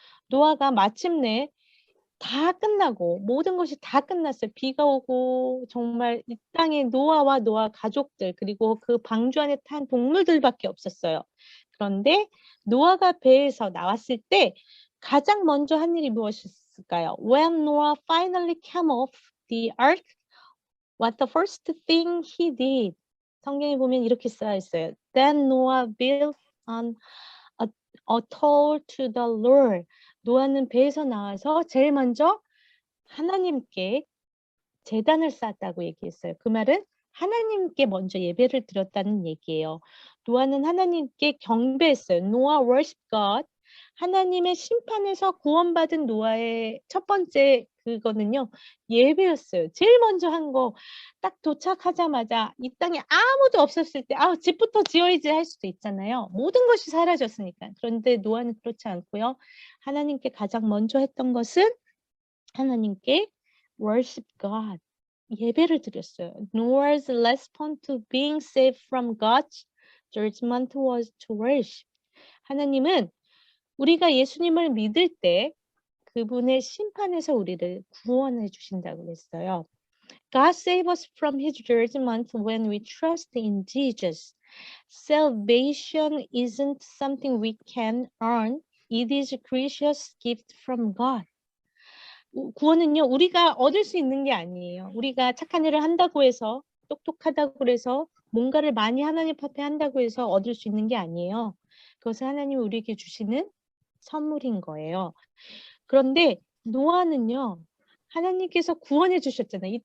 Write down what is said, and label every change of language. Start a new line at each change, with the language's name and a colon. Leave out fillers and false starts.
Korean: 노아가 마침내 다 끝나고 모든 것이 다 끝났어요. 비가 오고 정말 이 땅에 노아와 노아 가족들 그리고 그 방주 안에 탄 동물들밖에 없었어요. 그런데 노아가 배에서 나왔을 때 가장 먼저 한 일이 무엇이었을까요?
English: When Noah finally came off the ark, what the first thing he did?
Korean: 성경에 보면 이렇게 써 있어요.
English: Then Noah built an altar to the Lord.
Korean: 노아는 배에서 나와서 제일 먼저 하나님께 제단을 쌓았다고 얘기했어요. 그 말은 하나님께 먼저 예배를 드렸다는 얘기예요. 노아는 하나님께 경배했어요.
English: Noah worshiped God.
Korean: 하나님의 심판에서 구원받은 노아의 첫 번째 그거는요. 예배였어요. 제일 먼저 한 거 딱 도착하자마자 이 땅에 아무도 없었을 때 집부터 지어야지 할 수도 있잖아요. 모든 것이 사라졌으니까. 그런데 노아는 그렇지 않고요. 하나님께 가장 먼저 했던 것은 하나님께
English: worship God.
Korean: 예배를 드렸어요.
English: Noah's response to being saved from God's judgment was to worship.
Korean: 하나님은 우리가 예수님을 믿을 때 그분의 심판에서 우리를 구원해 주신다고 했어요.
English: God save us from his judgment when we trust in Jesus. Salvation isn't something we can earn. It is a gracious gift from God.
Korean: 구원은요, 우리가 얻을 수 있는 게 아니에요. 우리가 착한 일을 한다고 해서, 똑똑하다고 해서, 뭔가를 많이 하나님 앞에 한다고 해서 얻을 수 있는 게 아니에요. 그것은 하나님이 우리에게 주시는 선물인 거예요. 그런데 노아는요, 하나님께서 구원해 주셨잖아요.